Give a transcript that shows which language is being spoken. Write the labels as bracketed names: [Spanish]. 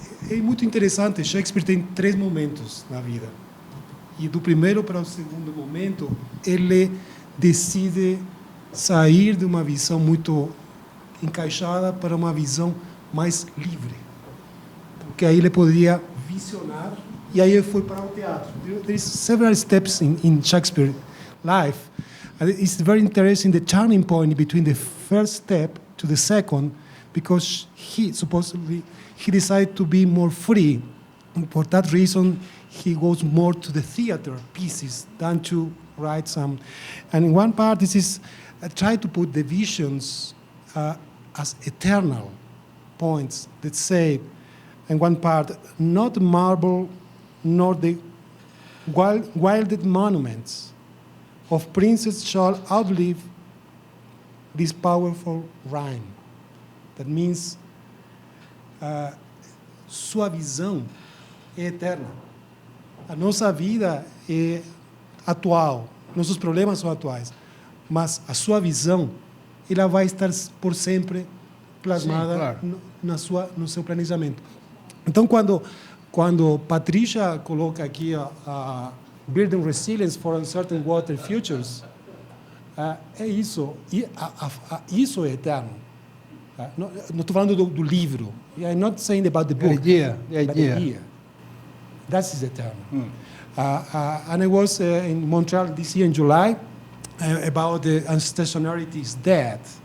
[Portuguese] É muito interessante, Shakespeare tem 3 momentos na vida. E do primeiro para o segundo momento, ele decide sair de uma visão muito encaixada para uma visão mais livre. Porque aí ele poderia visionar, e aí ele foi para o teatro. [English] There is several steps in Shakespeare's life. And it's very interesting, the turning point between the first step to the second, because he decided to be more free. And for that reason, he goes more to the theater pieces than to write some. And in one part, this is try to put the visions as eternal points that say, in one part, not marble nor the wilded monuments of princes shall outlive this powerful rhyme. That means [Portuguese] sua visão é eterna. A nossa vida é atual, nossos problemas são atuais, mas a sua visão ela vai estar por sempre plasmada. Sim, claro. No seu planejamento. Então, quando Patrícia coloca aqui Building Resilience for Uncertain Water Futures, é isso. Isso é eterno. Não estou falando do livro. [English] I'm not saying about the book. The idea. That is eternal. And I was in Montreal this year in July about the unstationarity is dead.